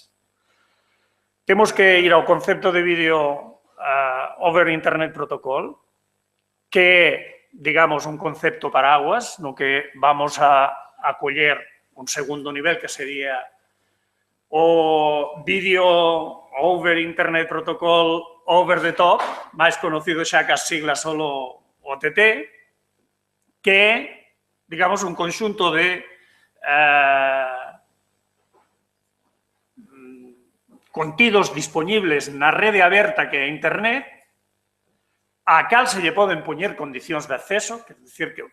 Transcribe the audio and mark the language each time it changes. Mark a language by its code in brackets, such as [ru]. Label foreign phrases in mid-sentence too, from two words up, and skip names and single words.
[gl] Temos que ir ao concepto de vídeo [en] over Internet Protocol, [gl] que é, digamos, un concepto paraguas, no que vamos a coller un segundo nivel, que sería o vídeo [en] over Internet Protocol over the top, [gl] máis conocido xa que as siglas solo OTT, que é, digamos, un conxunto de contidos disponibles na rede aberta que é Internet, a cal se lle poden poñer condicións de acceso, que é dicir, que o